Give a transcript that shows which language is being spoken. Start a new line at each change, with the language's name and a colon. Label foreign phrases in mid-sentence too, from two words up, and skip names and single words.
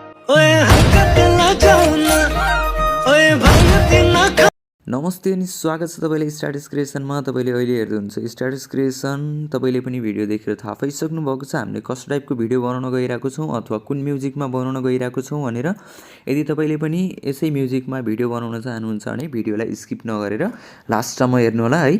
Punjabi: ਓਏ ਹਲਕਾ ਤੇ ਲਜਾਉਣਾ ਓਏ ਭੰਗ ਤੇ ਨਾ ਖਾ।
Nepali: नमस्ते अनि स्वागत छ तपाईले स्ट्याटस क्रिएसनमा। तपाईले अहिले हेर्दै हुनुहुन्छ स्ट्याटस क्रिएसन। तपाईले पनि भिडियो देखेर थाहा पाइसक्नु भएको छ हामीले कस्तो टाइपको भिडियो बनाउन गइरहेको छौं अथवा कुन म्युजिकमा बनाउन गइरहेको छौं भनेर। यदि तपाईले पनि यसै म्युजिकमा भिडियो बनाउन चाहनुहुन्छ भने भिडियोलाई स्किप नगरेर लास्टसम्म हेर्नु होला है।